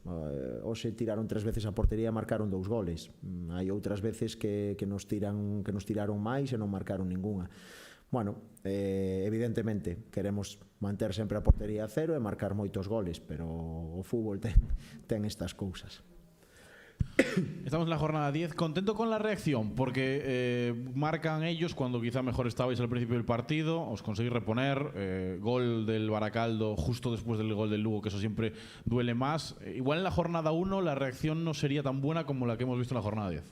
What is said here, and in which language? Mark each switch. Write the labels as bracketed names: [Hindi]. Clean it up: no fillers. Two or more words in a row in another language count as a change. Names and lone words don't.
[Galician] Ose tiraron 3 veces a portería e marcaron 2 goles. Hai outras veces que nos tiraron máis e non marcaron ninguna. Bueno, evidentemente queremos manter sempre a portería a cero e marcar moitos goles, pero o fútbol ten estas cousas. [Spanish] Estamos en la jornada 10. Contento con la reacción, porque marcan ellos cuando quizá mejor estabais al principio del partido, os conseguís reponer, gol del Baracaldo justo después del gol del Lugo, que eso siempre duele más. Igual en la jornada 1 la reacción no sería tan buena como la que hemos visto en la jornada 10.